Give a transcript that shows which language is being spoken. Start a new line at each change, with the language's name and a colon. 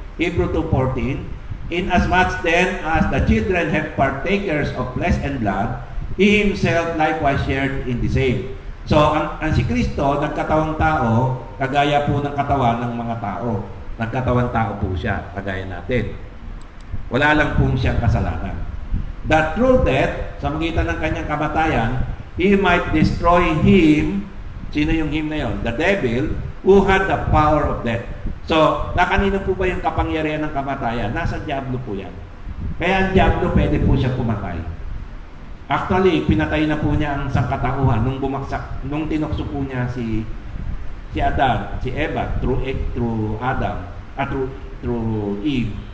English: Hebrew 2:14, inasmuch then as the children have partakers of flesh and blood, he himself likewise shared in the same.
Filipino: So, ang si Kristo, nagkatawang tao, kagaya po ng katawan ng mga tao. Nagkatawang tao po siya, kagaya natin. Wala lang po siyang kasalanan.
English: That through death,
Filipino: sa magitan ng kanyang kamatayan,
English: he might destroy him.
Filipino: Sino yung him na yun?
English: The devil, who had the power of death.
Filipino: So, nakanino po ba yung kapangyarihan ng kamatayan? Nasa diablo po yan. Kaya ang diablo, pwede po siya pumatay. Actually, pinatay na po niya ang sangkatauhan nung bumagsak, nung tinukso po niya si Adan, si Eva,
English: through Adam, through Eve.